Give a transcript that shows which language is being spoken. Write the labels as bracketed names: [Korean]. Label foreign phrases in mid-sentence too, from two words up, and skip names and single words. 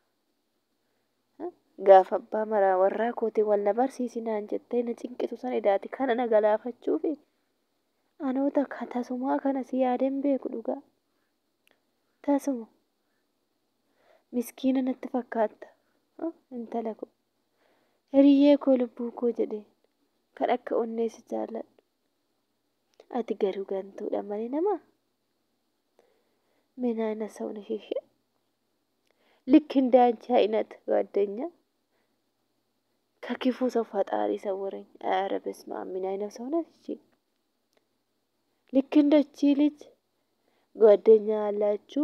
[Oromo] Gaafa abbaa maraa warraa kootii wal na barsiisinaan jettee na cinqisu san edaati kana na galaafachuufi anoota tasumaa kana si yaadeen beeku dhugaa. Tasuma miskiina natti fakkaatta intala koo hiriyyee koo lubbuu koo jedheen kan akka onneessi jaalladhu. Ati garuu gantuudha malee namaa. [Amharic] ምን አይነት ሰው ነሽ? እሺ ልክ እንዳንቺ አይነት ጓደኛ ከክፉ ሰው ፈጣሪ ሰወረኝ። ኧረ በስመ አብ ምን አይነት ሰው ነሽ? እሺ ልክ እንደቺ ልጅ ጓደኛ አላችሁ?